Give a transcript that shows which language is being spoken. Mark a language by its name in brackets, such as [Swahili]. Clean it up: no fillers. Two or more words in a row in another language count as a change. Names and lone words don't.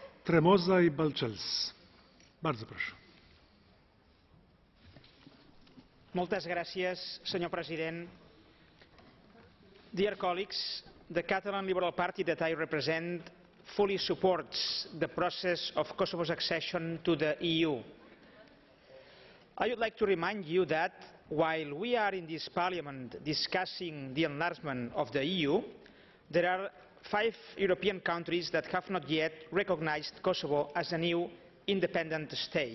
[Catalan] Tremosa i Balcells. [Polish] Bardzo proszę. [Catalan] Moltes gràcies, senyor president. [English] Dear colleagues, the Catalan Liberal Party that I represent fully supports the process of Kosovo's accession to the EU. I would like to remind you that while we are in this Parliament discussing the enlargement of the EU, there are 5 European countries that have not yet recognized Kosovo as a new independent state.